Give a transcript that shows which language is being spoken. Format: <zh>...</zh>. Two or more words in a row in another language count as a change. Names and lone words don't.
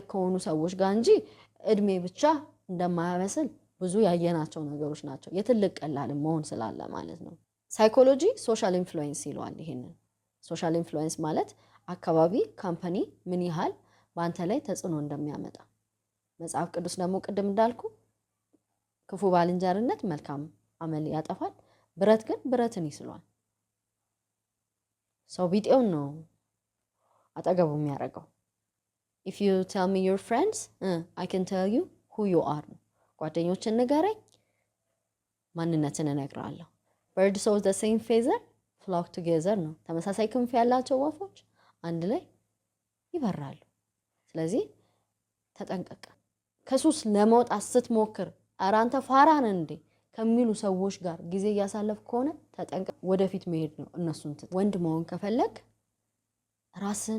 <am>ከሆኑ ሰዎች ጋር እንጂ እድሜ ብቻ እንደማያበስል ብዙ ያየናቸው ነገሮች ናቸው። የትልቅ ቀላል መሆን ስላለ ማለት ነው።</am> <en>psychology social influence</en> <am>ይለዋል። ይሄንን</am> <en>social influence</en> <am>ማለት አካባቢ ካምፓኒ ምን ያህል በአንተ ላይ ተጽዕኖ እንደሚያመጣ። መጽሐፍ ቅዱስ ደግሞ ቅድም እንዳልኩ ክፉ ባልንጀርነት መልካም አመል ያጠፋል፣ ብረት ግን ብረትን ይስሏል። ሰው ቢጤውን ነው አጠገቡ የሚያደርገው።</am> <en>if you tell me your friends I can tell you who you are።</en> <am>ጓደኞችን ንገረኝ ማንነትን እነግርሃለሁ።</am> <en>birds of the same feather flock together</en> <am>ነው። ተመሳሳይ ክንፍ ያላቸው ወፎች አንድ ላይ ይበራሉ። ስለዚህ ተጠንቀቅ። ከሱስ ለመውጣት ስትሞክር ኧረ አንተ ፋራ ነህ እንዴ ከሚሉ ሰዎች ጋር ጊዜ እያሳለፍ ከሆነ ተጠንቀቅ። ወደፊት መሄድ ነው እነሱን። ወንድ መሆን ከፈለግ ራስን</am>